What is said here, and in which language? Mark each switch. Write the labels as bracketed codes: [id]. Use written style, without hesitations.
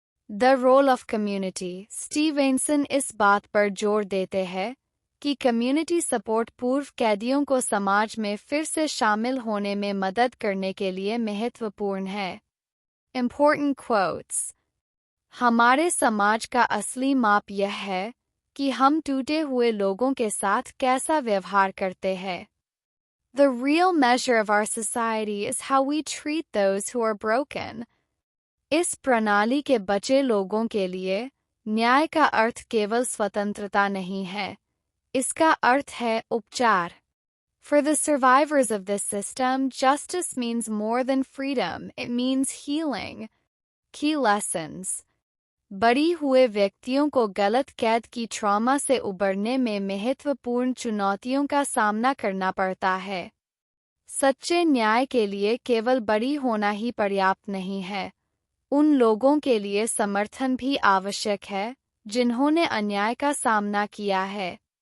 [en] The role of community. [hi] Stevenson इस बात पर जोर देते हैं कि कम्युनिटी सपोर्ट पूर्व कैदियों को समाज में फिर से शामिल होने में मदद करने के लिए महत्वपूर्ण है। [en] Important quotes: [hi] हमारे समाज का असली माप यह है कि हम टूटे हुए लोगों के साथ कैसा व्यवहार करते हैं। [en] The real measure of our society is how we treat those who are broken। [hi] इस प्रणाली के बचे लोगों के लिए न्याय का अर्थ केवल स्वतंत्रता नहीं है, इसका अर्थ है उपचार। [en] For the survivors of this system, justice means more than freedom, it means healing। Key lessons: [hi] बरी हुए व्यक्तियों को गलत कैद की ट्रॉमा से उबरने में महत्वपूर्ण चुनौतियों का सामना करना पड़ता है। सच्चे न्याय के लिए केवल बरी होना ही पर्याप्त नहीं है, उन लोगों के लिए समर्थन भी आवश्यक है जिन्होंने अन्याय का सामना किया है।